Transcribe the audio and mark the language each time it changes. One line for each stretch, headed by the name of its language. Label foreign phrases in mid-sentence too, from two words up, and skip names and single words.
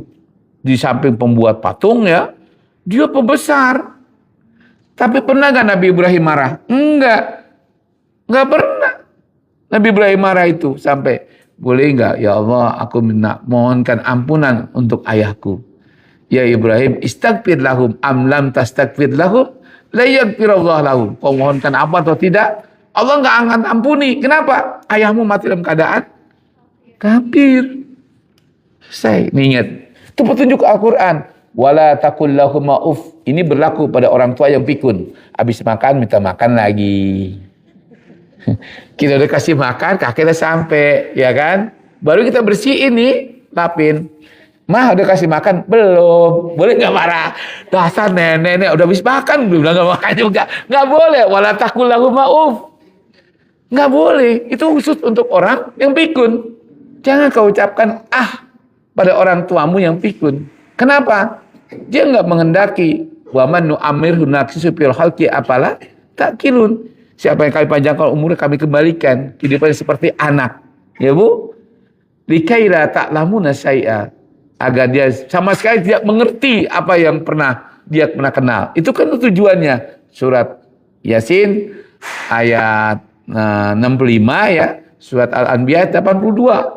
Indonesian: Di samping pembuat patung ya, dia pembesar. Tapi pernah gak Nabi Ibrahim marah? Enggak. Enggak pernah. Nabi Ibrahim marah itu sampai, boleh enggak
Arabic: يا الله,
Indonesian: aku mohonkan ampunan untuk ayahku.
Arabic: يا إبراهيم استغفر لهم أم لم تستغفر لهم لا يغفر الله لهم.
Indonesian: Kau mohonkan apa atau tidak, Allah enggak akan ampuni. Kenapa? Ayahmu mati dalam keadaan kafir. Saya ingat. Itu petunjuk Al-Quran.
Arabic: ولا تقل لهم أف.
Indonesian: Ini berlaku pada orang tua yang pikun. Habis makan minta makan lagi. Kita udah kasih makan, kakek udah sampai, ya kan? Baru kita bersihin nih, lapin. Mah udah kasih makan? Belum. Boleh nggak marah? Dasar nenek udah habis makan, belum nggak makan juga. Nggak boleh.
Arabic: ولا تقل لهم أف.
Indonesian: Nggak boleh. Itu khusus untuk orang yang pikun. Jangan kau ucapkan pada orang tuamu yang pikun. Kenapa? Dia nggak menghendaki
Arabic: ومن نعمره ننكسه في الخلق أفلا تعقلون.
Indonesian: Siapa yang kami panjangkan umurnya kami kembalikan kehidupannya seperti anak. Ya Bu?
Arabic: لكيلا تعلمون شيئا,
Indonesian: agar dia sama sekali tidak mengerti apa yang dia pernah kenal. Itu kan tujuannya. Surat Yasin ayat 65 ya, surat Al-Anbiya 82.